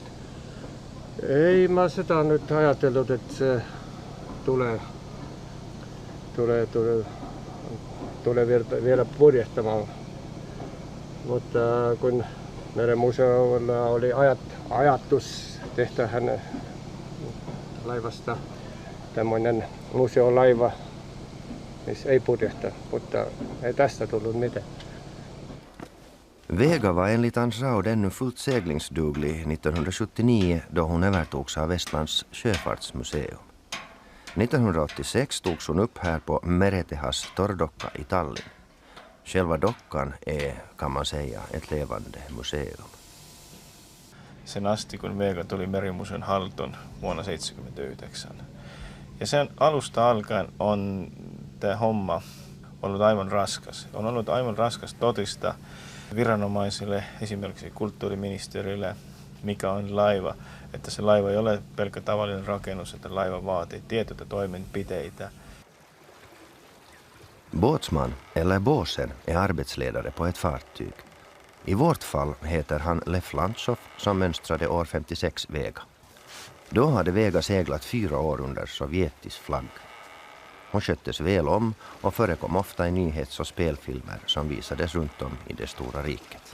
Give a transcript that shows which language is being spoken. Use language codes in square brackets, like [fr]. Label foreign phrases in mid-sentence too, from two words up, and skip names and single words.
[fi] Ei mä sitä nyt ajatellut, että se tulee vielä purjehtamaan, mutta kun meidän museolla oli ajatus tehdä hänen laivasta tämmöinen museolaiva, missä ei purjehta, mutta ei tästä tullut mitään. [sv] Vega var enligt Hans Raud ännu fullt seglingsduglig 1979 då hon övertogs av Estlands sjöfartsmuseum. 1986 togs hon upp här på Meretehas torrdocka i Tallinn. Själva dockan är, kan man säga, ett levande museum. [fi] Sen asti, kun Vega tuli Merimuseon haltuun vuonna 1979. Ja sen alusta alkaen on tämä homma ollut aivan raskas. On ollut aivan raskas totista viranomaisille, esimerkiksi kulttuuriministeriölle, mikä on laiva. Että se laiva ei ole pelkkä tavallinen rakennus, että laiva vaatii tiettyjä toimenpiteitä. [sv] Båtsman, eller båsen, är arbetsledare på ett fartyg. I vårt fall heter han Leif Landshoff som mönstrade år 56 Vega. Då hade Vega seglat 4 år under sovjetisk flagg. Hon sköttes väl om och förekom ofta i nyhets- och spelfilmer som visades runt om i det stora riket.